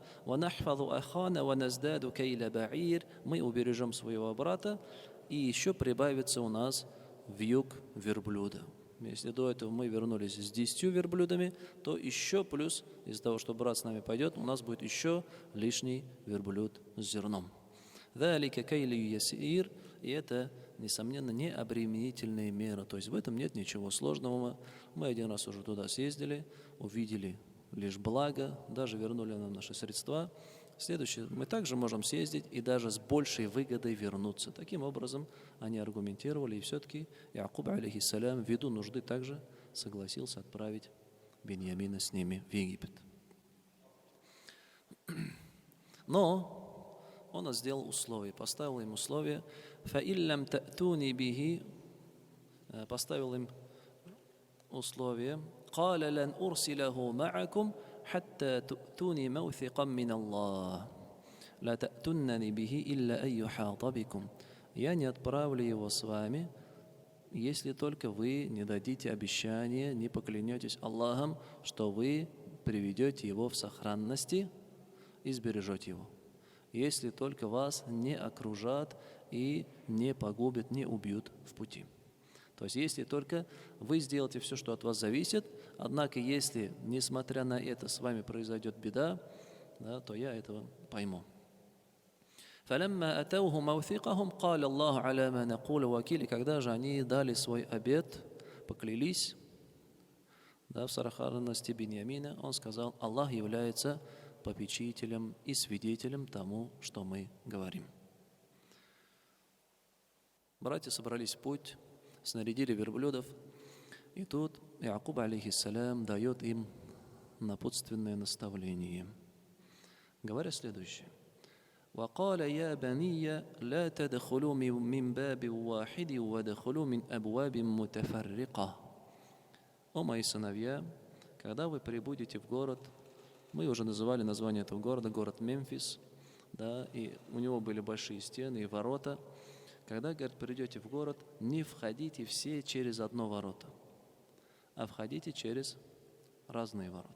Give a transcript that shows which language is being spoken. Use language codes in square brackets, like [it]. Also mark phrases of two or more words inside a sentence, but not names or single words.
[ar] «ونحفظ أخانا ونزداد كيل بعير», [ru] мы убережем своего брата, и еще прибавится у нас вьюг верблюда. Если до этого мы вернулись с 10 верблюдами, то еще плюс, из-за того, что брат с нами пойдет, у нас будет еще лишний верблюд с зерном. [ar] «ذلك كيل يسير», [ru] и это, несомненно, не обременительная мера. То есть в этом нет ничего сложного. Мы один раз уже туда съездили, увидели лишь благо, даже вернули нам наши средства. Следующее, мы также можем съездить и даже с большей выгодой вернуться. Таким образом, они аргументировали, и все-таки Якуб, алейхиссалям, ввиду нужды также согласился отправить Биньямина с ними в Египет. Но он сделал условие, поставил им условие, [ar] «فإن لم تأتوني به», [ru] поставил им условие, [ar] «قال لن أرسله معكم, حتى تؤتوني موثقا من الله لا تأتونني به إلا أن يحاط بكم». [ru] Я не отправлю его с вами, если только вы не дадите обещание, не поклянетесь Аллахом, что вы приведете его в сохранности и сбережете его. Если только вас не окружат и не погубят, не убьют в пути. То есть, если только вы сделаете все, что от вас зависит, однако, если, несмотря на это, с вами произойдет беда, да, то я этого пойму. [ar] فَلَمَّا أَتَوْهُ مَوْثِقَهُمْ قَالَ اللَّهُ عَلَى مَا نَقُولُ وَكِيلٌ. [ru] Когда же они дали свой обет, поклялись, да, в сохранности Биньямина, он сказал, Аллах является попечителем и свидетелем тому, что мы говорим. Братья собрались в путь, снарядили верблюдов, и тут Якуб, алейхиссалям, дает им напутственное наставление, говоря следующее. [ar] وقال يا بني لا تدخلوا من باب واحد وادخلوا من أبواب متفرقة. [ru] О мои сыновья, когда вы прибудете в город, Мы уже называли название этого города, город Мемфис, да, и у него были большие стены и ворота. Когда, говорит, придете в город, не входите все через одно ворота, а входите через разные ворота.